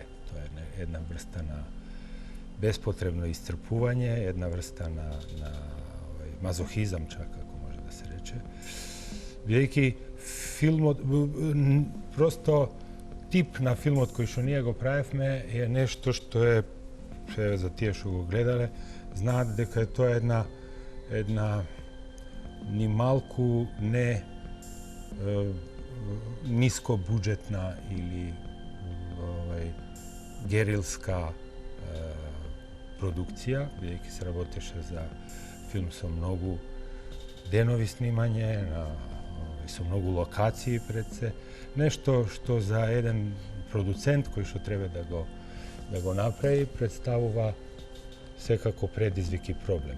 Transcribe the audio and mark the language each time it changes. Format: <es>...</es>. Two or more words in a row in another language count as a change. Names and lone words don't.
<mk>Тоа е една врста на беспотребно исцрпување, една врста на мазохизам чак, ако може да се рече. Бидејќи филмот, просто тип на филмот кој што ние го правевме е нешто што е, за тие што го гледале, знаат дека тоа е една ни малку не нискобуџетна или герилска продукција, бидејќи се работеше за филм со многу денови снимање, со многу локации пред се. Нешто што за еден продуцент кој што треба да го направи представува секако предизвик и проблем.</mk>